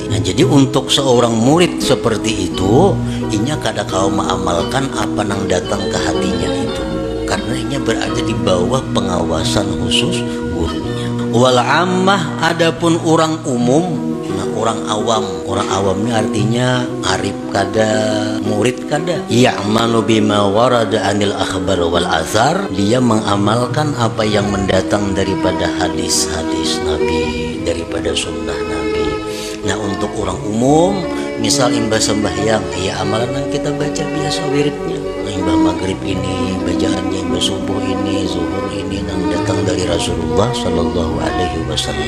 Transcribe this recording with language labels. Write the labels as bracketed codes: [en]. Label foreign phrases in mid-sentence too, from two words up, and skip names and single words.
[bjn] Nah, jadi untuk seorang murid seperti itu, inya kada kau mengamalkan apa nang datang ke hatinya itu, karena inya berada di bawah pengawasan khusus gurunya. [ar] والعامة, [bjn] adapun orang umum, nah orang awam ini artinya arif kada, murid kada, [ar] يعمل بما ورد عن الأخبار والآثار, [bjn] dia mengamalkan apa yang mendatang daripada hadis-hadis Nabi, daripada sunnah Nabi. Nah, untuk orang umum, misal imbah sembahyang, ya amalan yang kita baca biasa wiridnya. Imbah maghrib ini bacaannya, imbah subuh ini, zuhur ini yang datang dari Rasulullah [ar] صلى الله عليه وسلم.